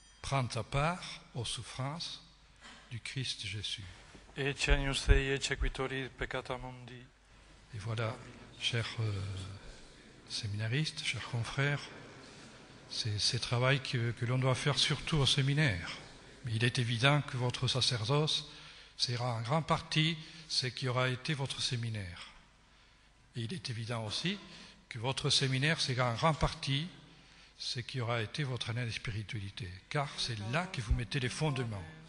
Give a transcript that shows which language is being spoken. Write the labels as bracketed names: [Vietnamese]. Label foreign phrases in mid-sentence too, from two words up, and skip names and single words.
[French] prends ta part aux souffrances du Christ Jésus. [Latin] Ecce agnus Dei, ecce quitori peccata mundi. [French] Et voilà, chers séminaristes, chers confrères, c'est ce travail que l'on doit faire surtout au séminaire. Mais il est évident que votre sacerdoce sera en grande partie ce qui aura été votre séminaire. Et il est évident aussi que votre séminaire sera en grande partie ce qui aura été votre année de spiritualité, car c'est là que vous mettez les fondements.